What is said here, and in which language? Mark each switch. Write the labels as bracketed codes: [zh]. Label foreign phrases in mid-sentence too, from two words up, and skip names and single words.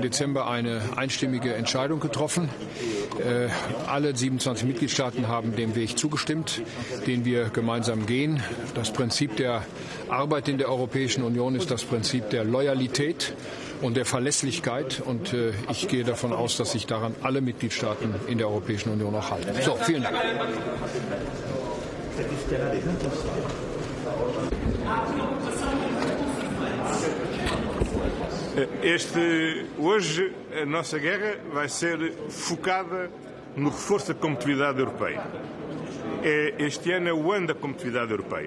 [de] Dezember eine einstimmige Entscheidung getroffen. Alle 27 Mitgliedstaaten haben dem Weg zugestimmt, den wir gemeinsam gehen. Das Prinzip der Arbeit in der Europäischen Union ist das Prinzip der Loyalität und der Verlässlichkeit. Und ich gehe davon aus, dass sich daran alle Mitgliedstaaten in der Europäischen Union auch halten. So, vielen Dank. [pt] Hoje a nossa guerra vai ser focada no reforço da competitividade europeia. Este ano é o ano da competitividade europeia.